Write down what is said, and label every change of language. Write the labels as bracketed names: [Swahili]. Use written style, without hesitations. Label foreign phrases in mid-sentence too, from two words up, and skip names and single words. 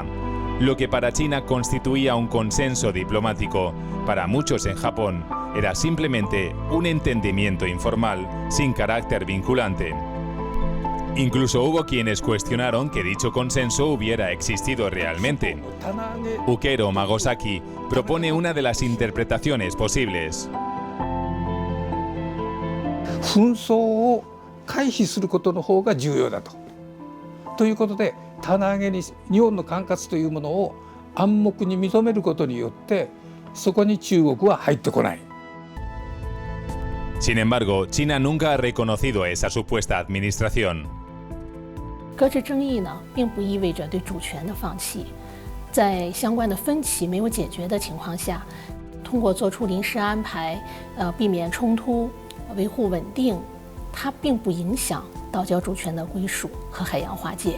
[Spanish] Lo que para China constituía un consenso diplomático, para muchos en Japón era simplemente un entendimiento informal, sin carácter vinculante. Incluso hubo quienes cuestionaron que dicho consenso hubiera existido realmente. Ukero Magosaki propone una de las interpretaciones posibles. [Japanese] 紛争を回避することの方が重要だということで、棚上げに日本の管轄というものを暗黙に認めることによってそこに中国は入ってこない。 [Spanish] Sin embargo, China nunca ha reconocido esa supuesta administración. [Chinese] 搁置争议呢，并不意味着对主权的放弃。在相关的分歧没有解决的情况下，通过做出临时安排，避免冲突，维护稳定，它并不影响岛礁主权的归属和海洋划界。